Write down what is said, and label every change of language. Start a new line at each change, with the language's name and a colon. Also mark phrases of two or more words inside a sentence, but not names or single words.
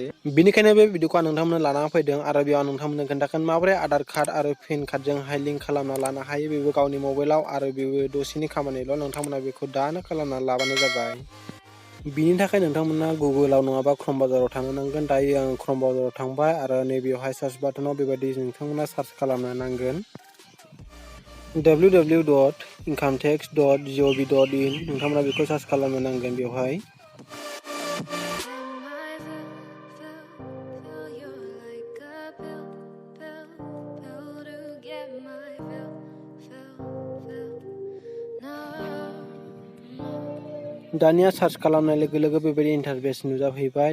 Bodo: बेनिखायनो बे भिडिअखौ आं नोंथांमोननो लानानै फैदों आरो बेयाव नोंथांमोननो खोन्थागोन माबोरै आधार कार्ड आरो पेन कार्डजोंहाय लिंक खालामना लानो हायो। बेबो गावनि मबाइलाव आरो बेबो दसेनि खामानिल', नोंथांमोना बेखौ दानो खालामना लाबानो जाबाय। बिनि थाखाय नोंथांमोना गुगोलाव नङाबा क्रम ब्राउजाराव थांनो नांगोन। दायो आं क्रम ब्राउजाराव थांबाय आरो नैबेयावहाय सार्च बाटनाव बेबायदि नोंथांमोना सार्च खालामनो नांगोन www.incometax.gov.in नोंथांमोना बेखौ सार्च खालामनो नांगोन। बेवहाय दानिया सार्च खालामनाय लोगो लोगो बेबायदि इन्टारफेस नुजाफैबाय।